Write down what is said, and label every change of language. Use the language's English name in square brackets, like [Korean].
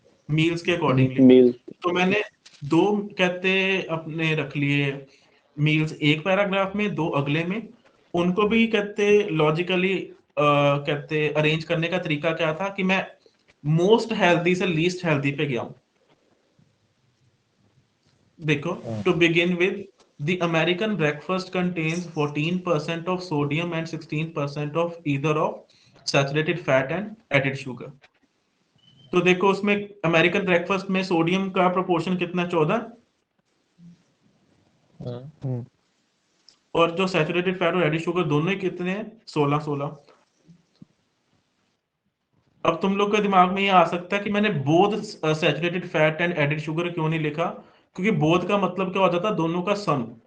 [Hindi] Meals के accordingly. मील। तो मैंने 2 कहते अपने रख लिए मील्स, एक पैराग्राफ में 2 अगले में। उनको भी कहते लॉजिकली कहते अरेंज करने का तरीका क्या था कि मैं मोस्ट हेल्दी से लीस्ट हेल्दी पे गया हूं। देखो, [English] To begin with the American breakfast contains 14% of sodium and 16% of either of saturated fat and added sugar. [Hindi] तो देखो उसमें अमेरिकन ब्रेकफास्ट में सोडियम का प्रोपोर्शन कितना? 14, और जो सैचुरेटेड फैट और एडिड शुगर दोनों ही कितने हैं? 16। अब तुम लोग के दिमाग में ये आ सकता है कि मैंने both saturated fat and added sugar क्यों नहीं लिखा, क्योंकि बोथ का मतलब क्या हो जाता है? दोनों का सम।